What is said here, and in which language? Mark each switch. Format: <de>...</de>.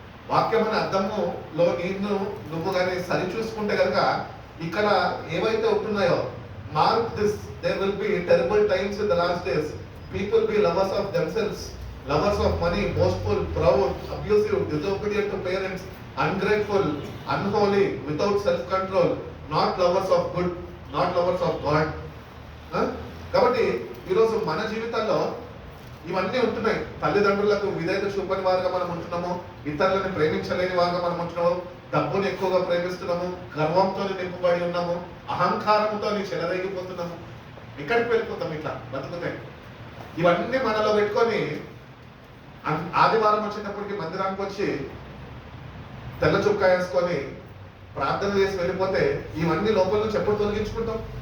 <te>వాక్యం అనే అర్థములో నువ్వు కానీ సరి చూసుకుంటే కనుక ఇక్కడ ఏవైతే ఉంటున్నాయో,</te> <en>Mark this, there will be terrible times in the last days. People be lovers of themselves, lovers of money, boastful, proud, abusive, disobedient to parents, ungrateful, unholy, without self-control, not lovers of good, not lovers of God.</en> <te>కాబట్టి ఈరోజు మన జీవితాల్లో ఇవన్నీ ఉంటున్నాయి. తల్లిదండ్రులకు విధేయత చూపని వారుగా మనం ఉంటున్నాము, ఇతరులను ప్రేమించలేని వారుగా మనం ఉంటున్నాము, డబ్బుని ఎక్కువగా ప్రేమిస్తున్నాము, గర్వంతో నింపబడి ఉన్నాము, అహంకారంతో చెలరేగిపోతున్నాము. ఎక్కడికి వెళ్ళిపోతాం ఇట్లా బతుకుతాయి. ఇవన్నీ మనలో పెట్టుకొని ఆదివారం వచ్చేటప్పటికి మందిరానికి వచ్చి తెల్ల చుక్కా వేసుకొని ప్రార్థన చేసి వెళ్ళిపోతే ఇవన్నీ లోపల నుంచి ఎప్పుడు తొలగించుకుంటాం?</te>